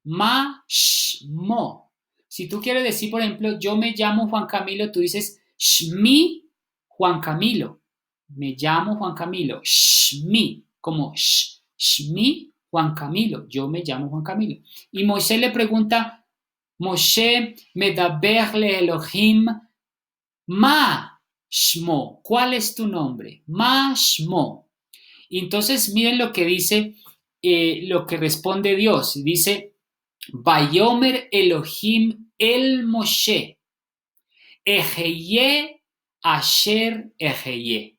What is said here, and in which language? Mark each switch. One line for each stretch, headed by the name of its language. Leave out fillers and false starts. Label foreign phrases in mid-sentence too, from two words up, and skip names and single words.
Spanish: Si tú quieres decir, por ejemplo, yo me llamo Juan Camilo, tú dices Shmi Juan Camilo. Me llamo Juan Camilo. Shmi, como Shmi Juan Camilo. Yo me llamo Juan Camilo. Y Moisés le pregunta,
Hebrew: משה מדבר לאלהים מה שמו.
Spanish: ¿Cuál es tu nombre?
Hebrew: מה שמו.
Spanish: Y entonces miren lo que dice, lo que responde Dios. Dice,
Hebrew: ויאמר אלהים אל משה אהיה אשר אהיה.